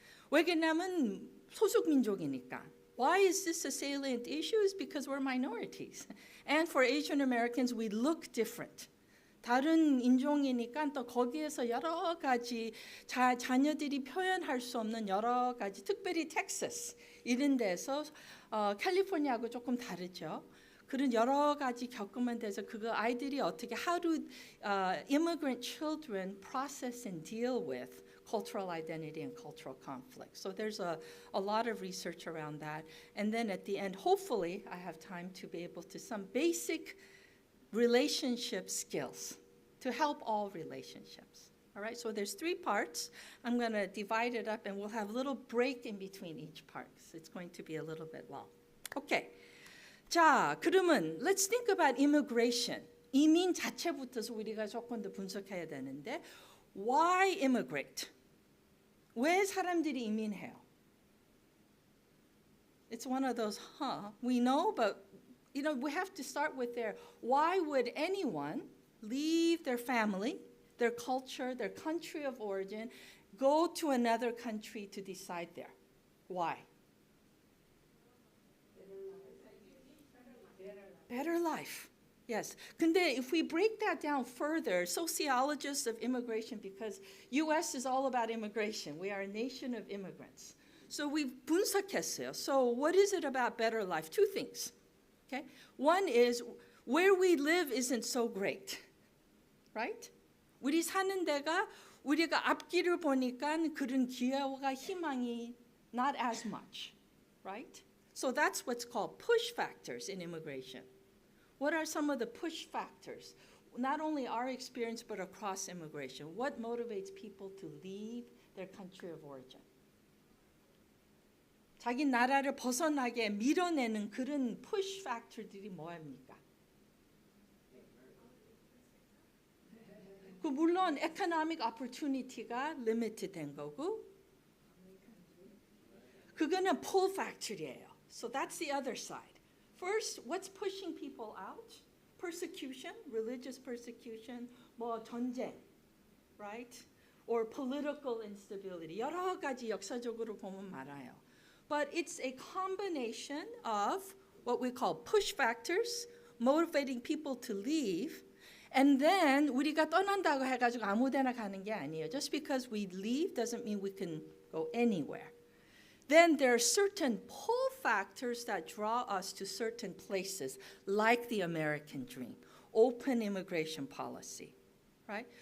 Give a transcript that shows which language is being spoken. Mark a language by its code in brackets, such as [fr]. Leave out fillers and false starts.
[ko] 왜냐면 소수 민족이니까. [en] Why is this a salient issue? Is because we're minorities, and for Asian Americans, we look different. [ko] 다른 인종이니까 또 거기에서 여러 가지 자녀들이 표현할 수 없는 여러 가지, 특별히 텍사스 이런 데서 캘리포니아하고 조금 다르죠. 그런 여러 가지 겪으면 돼서 그거 아이들이 어떻게 [en] how do immigrant children process and deal with cultural identity and cultural conflict. So there's a lot of research around that. And then at the end, hopefully, I have time to be able to some basic relationship skills to help all relationships. All right, so there's 3 parts. I'm going to divide it up, and we'll have a little break in between each part. So it's going to be a little bit long. Okay. [ko] 자, 그러면 [en] let's think about immigration. [ko] 이민 자체부터서 우리가 조금 더 분석해야 되는데 [en] why immigrate? [ko] 왜 사람들이 이민해요? [en] It's one of those, we know, but we have to start with there. Why would anyone leave their family, their culture, their country of origin, go to another country to decide there? Why? Better life. Yes. 근데 if we break that down further, sociologists of immigration, because U.S. is all about immigration. We are a nation of immigrants. So we've 분석했어요. So what is it about better life? 2 things. Okay? One is where we live isn't so great. Right? [ko] 우리 사는 데가 우리가 앞길을 보니까 그런 기회와 희망이 [en] not as much. Right? So that's what's called push factors in immigration. What are some of the push factors? Not only our experience, but across immigration. What motivates people to leave their country of origin? [ko] 자기 나라를 벗어나게 밀어내는 그런 push factor들이 뭐입니까? 그 물론 economic opportunity가 limited 된 거고, 그거는 pull factor이에요. [en] So that's the other side. First, what's pushing people out? Persecution, religious persecution, [ko] 뭐 전쟁, [en] right? Or political instability. [ko] 여러 가지 역사적으로 보면 많아요. [en] But it's a combination of what we call push factors, motivating people to leave, and then [ko] 우리가 떠난다고 해가지고 아무데나 가는 게 아니에요. [en] Just because we leave doesn't mean we can go anywhere. Then there are certain pull factors that draw us to certain places, like the American dream, open immigration policy, right?